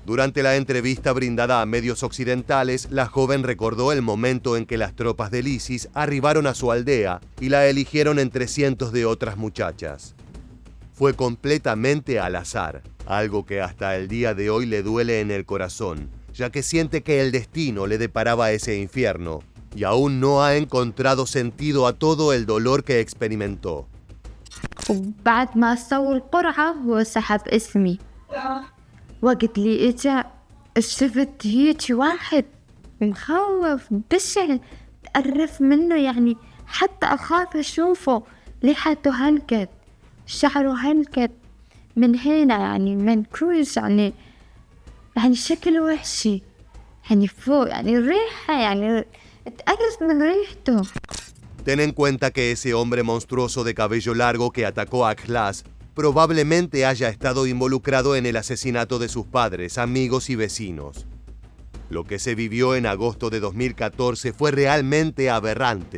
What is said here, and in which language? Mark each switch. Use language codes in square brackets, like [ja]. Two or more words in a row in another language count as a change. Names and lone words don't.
[es] Durante la entrevista brindada a medios occidentales, la joven recordó el momento en que las tropas del ISIS arribaron a su aldea y la eligieron entre cientos de otras muchachas. Fue completamente al azar, algo que hasta el día de hoy le duele en el corazón, ya que siente que el destino le deparaba ese infierno y aún no ha encontrado sentido a todo el dolor que experimentó. [ar] وبعد ما سووا القرعة هو سحب اسمي. وقت لي اجا شفت هيك واحد مخوف بشع، تقرف منه يعني حتى أخاف أشوفه. لحيته هلكت، شعره هلكت من هنا يعني منكوش، يعني شكله وحشي، يعني فوق، يعني الريحة يعني تقرف من ريحته. [es] Ten en cuenta que ese hombre monstruoso de cabello largo que atacó a Ikhlas probablemente haya estado involucrado en el asesinato de sus padres, amigos y vecinos. Lo que se vivió en agosto de 2014 fue realmente aberrante.